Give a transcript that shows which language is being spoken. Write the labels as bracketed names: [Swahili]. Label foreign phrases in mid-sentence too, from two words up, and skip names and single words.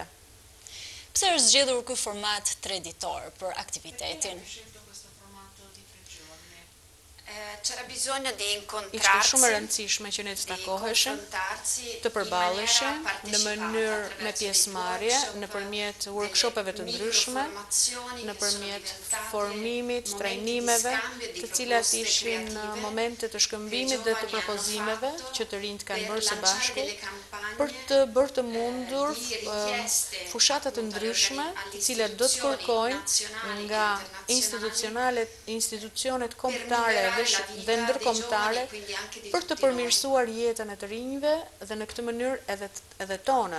[Albanian] Pse është zgjedhur ky format 3 ditor për aktivitetin? [Italian] C'era bisogno di [Albanian] Ishte [Italian] incontrarsi, [Albanian] shumë e rëndësishme që ne të takoheshim, të përballeshim në mënyrë me pjesëmarrje, nëpërmjet workshopeve të ndryshme, nëpërmjet formimit, trajnimeve, të cilat ishin momente të shkëmbimit dhe të propozimeve që të rinjt kanë bërë së bashku, për të bërë të mundur fushata të ndryshme, të cilat do të kërkojnë nga institucionet kombëtare dhe ndërkombëtare për të përmirësuar jetën e të rinjve dhe në këtë mënyrë edhe tonën.